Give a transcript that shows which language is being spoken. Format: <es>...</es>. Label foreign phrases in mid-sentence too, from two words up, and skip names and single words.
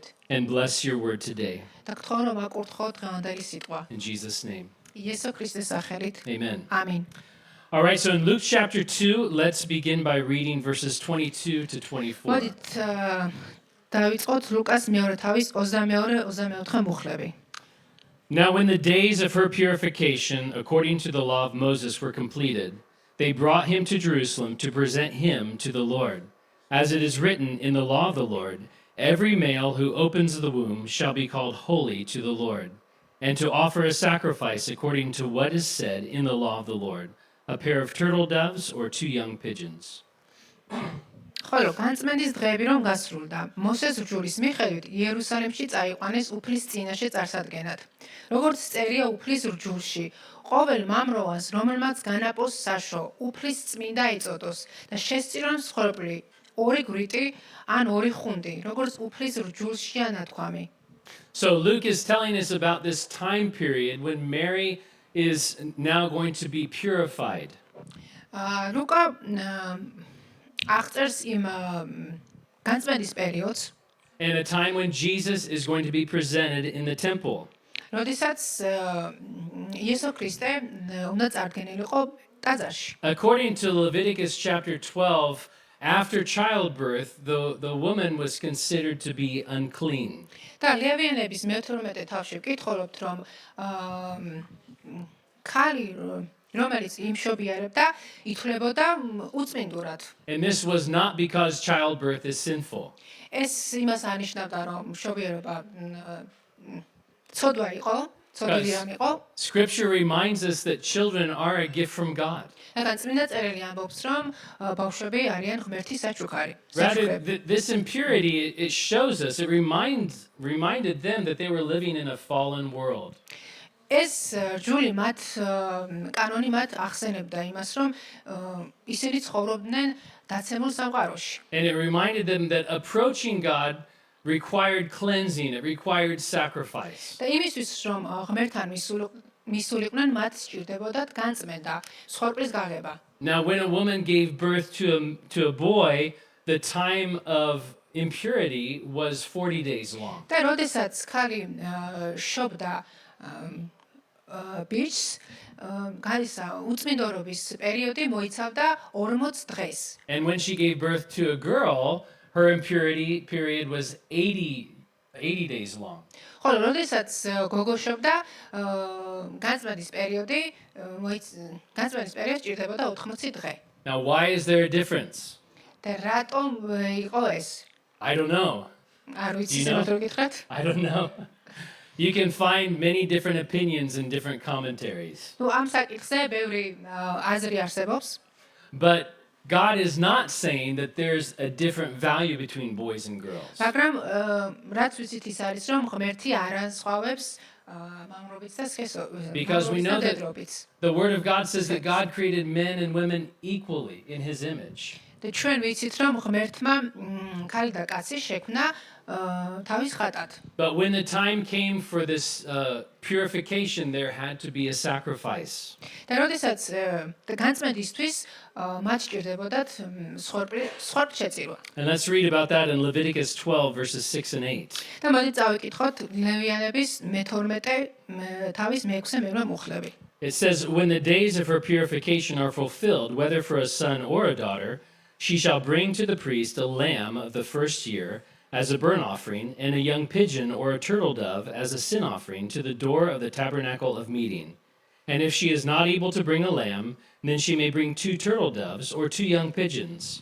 <en>And bless your word today.</en> <ka>და გთხოვ, რომ აკურთხო დღევანდელი სიტყვა.</ka> <en>In Jesus' name.</en> <ka>იესო ქრისტეს სახელით.</ka> <en>Amen.</en> <ka>ამინ.</ka> <en>All right, so in Luke chapter 2, let's begin by reading verses 22 to 24.</en> <ka>მოდით დავიწყოთ ლუკას მეორე თავის 22-24 მუხლები.</ka> <en>Now, when the days of her purification, according to the law of Moses, were completed, they brought him to Jerusalem to present him to the Lord. As it is written in the law of the Lord, every male who opens the womb shall be called holy to the Lord, and to offer a sacrifice according to what is said in the law of the Lord, a pair of turtle doves or 2 young pigeons.</en> <ka>ხოლო განწმენდის დღეები რომ გასრულდა, მოსეს რჯულის მიხედვით იერუსალიმში წაიყვანეს უფლის წინაშე წარსადგენად. როგორც წერია უფლის რჯულში, ყოველ მამროვანს, რომელმაც განაპოს საშო, უფლის წმინდა ეწოდოს და შესწირონ მსხვერპლი 2 გვრიტი ან 2 ხუნდი, როგორც უფლის რჯულშია ნათქვამი.</ka> <en>So Luke is telling us about this time period when Mary is now going to be purified.</en> <ka>ლუკა აღწერს იმ განწმენდის პერიოდს,</ka> <en>And a time when Jesus is going to be presented in the temple.</en> <ka>როდესაც იესო ქრისტე უნდა წარდგენილიყო ტაძარში.</ka> <en>According to Leviticus chapter 12, after childbirth, the woman was considered to be unclean.</en> <ka>და ლევიანების მე-12 თავში ვკითხულობთ, რომ ქალი რომელიც იმშობიარებდა, ითვლებოდა უწმინდურად.</ka> <en>And this was not because childbirth is sinful.</en> <ka>ეს იმას ანიშნავდა, რომ მშობიარობა ცოდვა იყო, ცოდვილი რამ იყო.</ka> <en>Scripture reminds us that children are a gift from God.</en> <ka>რადგან წმინდა წერილი ამბობს, რომ ბავშვები არიან ღმერთის საჩუქარი.</ka> <en>Rather, this impurity, it shows us, it reminded them that they were living in a fallen world.</en> <ka>ეს რჯული მათ კანონი მათ ახსენებდა იმას, რომ ისინი ცხოვრობდნენ დაცემულ სამყაროში.</ka> <en>And it reminded them that approaching God required cleansing, it required sacrifice.</en> <ka>და იმისთვის, რომ ღმერთთან მისულიყვნენ, მათ სჭირდებოდათ განწმენდა, სხორპლის გაღება.</ka> <en>Now, when a woman gave birth to a boy, the time of impurity was 40 days long.</en> <ka>და როდესაც ქალი შობდა ბიჭს, გაისა უწმინდორობის პერიოდი მოიცავდა 40 დღეს.</ka> <en>And when she gave birth to a girl, her impurity period was 80 days long.</en> <ka>ხოლო როდესაც გოგო შობდა, განწმენდის პერიოდი ჭირდებოდა 80 დღე.</ka> <en>Now, why is there a difference?</en> <ka>და რატომ იყო ეს?</ka> <en>I don't know.</en> <ka>არ ვიცი,</ka> <en>You know?</en> <ka>რა გითხრათ?</ka> <en>I don't know. You can find many different opinions in different commentaries.</en> <ka>ნუ ამ საკითხზე ბევრი აზრი არსებობს.</ka> <en>But God is not saying that there's a different value between boys and girls.</en> <ka>მაგრამ რაც ვიცით ის არის, რომ ღმერთი არ ასხვავებს მამრობიც და სქესობიც.</ka> <en>Because we know that</en> <ka>დედრობიც.</ka> <en>the Word of God says that God created men and women equally in His image.</en> <ka>და ჩვენ ვიცით რომ ღმერთმა ქალი და კაცი შექმნა თავის ხატად.</ka> <en>But when the time came for this purification, there had to be a sacrifice.</en> <ka>და როდესაც განწმენდისთვის მათ სჭირდებოდათ მსხვერპლშეწირვა.</ka> <en>And let's read about that in Leviticus 12, verses 6 and 8.</en> <ka>და მოდი წავიკითხოთ ლევიანების მე-12 თავის მე-6 მუხლები.</ka> <en>It says, when the days of her purification are fulfilled, whether for a son or a daughter, she shall bring to the priest a lamb of the first year as a burnt offering, and a young pigeon or a turtle dove as a sin offering to the door of the tabernacle of meeting. And if she is not able to bring a lamb, then she may bring 2 turtle doves or 2 young pigeons.</en>